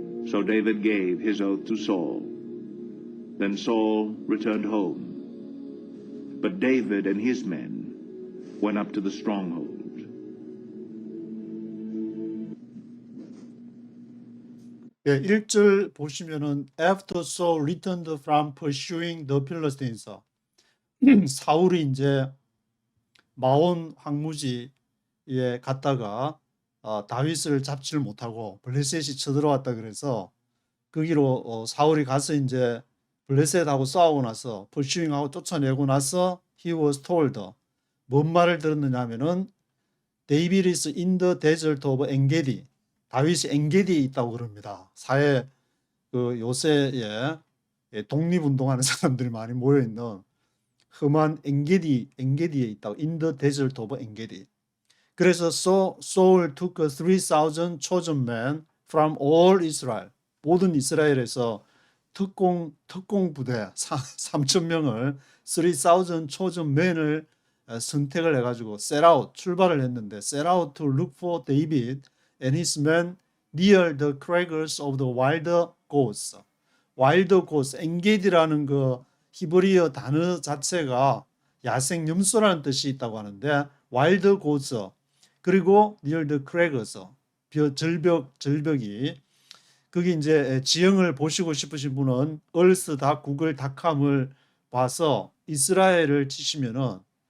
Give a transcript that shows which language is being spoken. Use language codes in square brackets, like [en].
[en] So David gave his oath to Saul. Then Saul returned home. But David and his men went up to the stronghold. [ko] 예, 1절 보시면은 [en] After Saul returned from pursuing the Philistines. [ko] 사울이 이제 마온 황무지에 갔다가 다윗을 잡지를 못하고 블레셋이 쳐들어왔다 그래서 거기로 사울이 가서 이제 블레셋하고 싸우고 나서 pursuing하고 쫓아내고 나서 [en] he was told [ko] 뭔 말을 들었느냐 하면은 [en] David is in the desert of En-Gedi. [ko] 다윗이 엔게디에 있다고 그럽니다. 사회 그 요새에 독립운동하는 사람들이 많이 모여 있는 험한 엔게디에 있다고. [en] In the desert of En-Gedi. [ko] 그래서 [en] Saul took 3,000 chosen men from all Israel. [ko] 모든 이스라엘에서 특공 부대 3,000명을 [en] 3,000 chosen men [ko] 을 선택을 해가지고 set out 출발을 했는데 [en] set out to look for David and his men near the crags of the wild goats. wild goats, [ko] 엔게디라는 그 히브리어 단어 자체가 야생 염소라는 뜻이 있다고 하는데 wild goats 그리고 [en] near the crags [ko] 절벽이 거기 이제 지형을 보시고 싶으신 분은 구글닷컴을 봐서 이스라엘을 치시면은